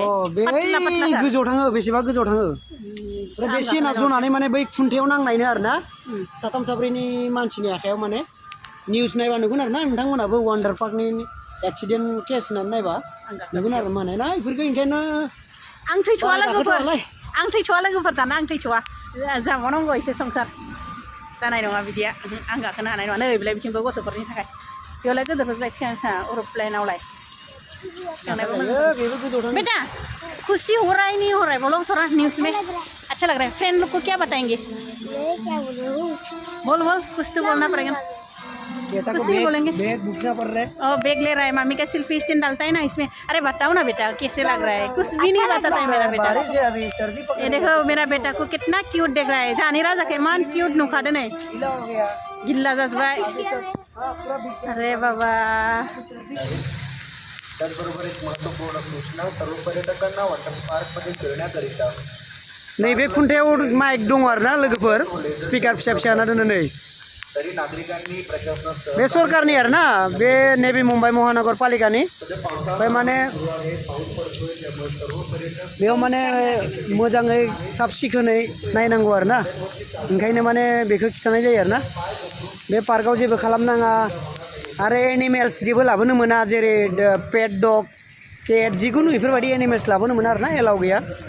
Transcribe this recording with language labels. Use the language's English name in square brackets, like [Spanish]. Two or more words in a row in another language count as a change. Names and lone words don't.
[Bodo] बे गोजौआव थाङो बेसेबा गोजौआव थाङो बे सेना जनानै माने बै खुन्थायाव नांनायनो आरोना साथाम साब्रैनि मानसिनि आखायाव माने निउस नायबा नुगोन आरोना नोंथांमोनाबो वान्डार पार्कनि [English] accident case [Bodo] होननानै नायबा नुगोन आरो माने ना बेफोरखौ ओंखायनो आं थैथ'वा लोगोफोर दाना आं थैथ'वा जाबावनांगौ एसे संसार जानाय नङा बिदिया आं गाखोनो हानाय नङा नै बेलाय बिथिंबो गथ'फोरनि थाखाय बेयावलाय गोदोरफोरलाय थिखांना एर'प्लेनावलाय थिखांनायबो [Hindi] बेटा खुशी हो रहा है नहीं हो रहा है बोलो थोड़ा न्यूज़ में अच्छा लग रहा है फ्रेंड लोग को क्या बताएंगे बोल कुछ तो बोलना पड़ेगा कुछ नहीं बोलेंगे बैग ले रहा है मामी का सेल्फी स्टैंड डालता है ना इसमें अरे बताओ ना बेटा कैसे लग रहा है कुछ भी नहीं बताता है मेरा बेटा ये देखो मेरा बेटा को कितना क्यूट देख रहा है जानी राजा के मान क्यूट नुखादे नहीं [Bodo] गिल्ला जाजबाय [Hindi] अरे बाबा [Marathi] त्याचबरोबर एक महत्त्वपूर्ण सूचना सर्व पर्यटकांना वॉटर पार्कमध्ये फिरण्याकरिता [Bodo] नैबे खुन्थायाव माइक दं आरोना लोगोफोर स्पिकार फिसा फिसा दोनो नै [Marathi] तरी नागरिकांनी प्रशासनासह [Bodo] बे सरकारनि आरोना बे नेभि मुम्बाइ महानगरपालिकानि ओमफ्राय माने बेयाव माने मोजाङै साब सिखोनै नायनांगौ आरोना ओंखायनो माने बेखौ खिथानाय जायो आरोना बे पार्कआव जेबो खालामनाङा आरो एनिमेल्स जेबो लाबोनो मोना जेरै [English] pet dog cat [Bodo] जिखुनु बेफोरबायदि एनिमेल्स लाबोनो मोना आरोना एलाउ गैया